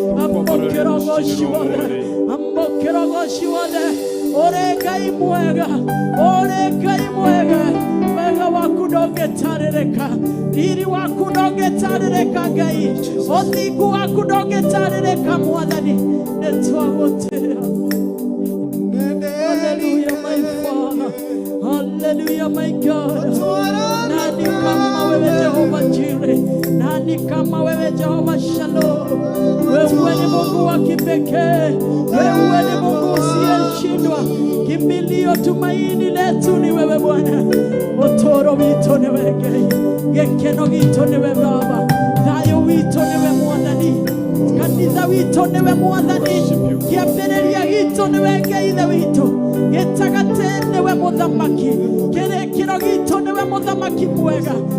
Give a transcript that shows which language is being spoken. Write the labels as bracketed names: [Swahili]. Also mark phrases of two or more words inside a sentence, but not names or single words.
[Kikuyu] Amũkĩra ũgoci wothe. Amũkĩra ũgoci wothe. Ũrĩ Ngai mwega. Ũrĩ Ngai mwega. Wega waku ndũngĩtarĩrĩka. Riri waku ndũngĩtarĩrĩka Ngai. Ũthingu waku ndũngĩtarĩrĩka Mwathani. Nĩ twagũtĩĩa. [English] Hallelujah, my Father. Hallelujah, my God. [Swahili] Nani kama wewe Jehova Jireh? Nani kama wewe Jehova Shalom? Wewe ni Mungu wa kipekee. Wewe ni Mungu usiyeshindwa. Kimbilio, tumaini letu ni wewe Bwana. [Kikuyu] Ũtũũro witũ nĩ we Ngai. Gĩkeno gitũ nĩ we Baba. Thayũ witũ nĩ we Mwathani. Kanitha witũ nĩ we Mwathani. Kĩambĩrĩria gitũ nĩ we Ngai ithe witũ. Gĩtagatĩ nĩ we Mũthamaki. Kĩrĩkĩro gitũ nĩ we Mũthamaki mwega.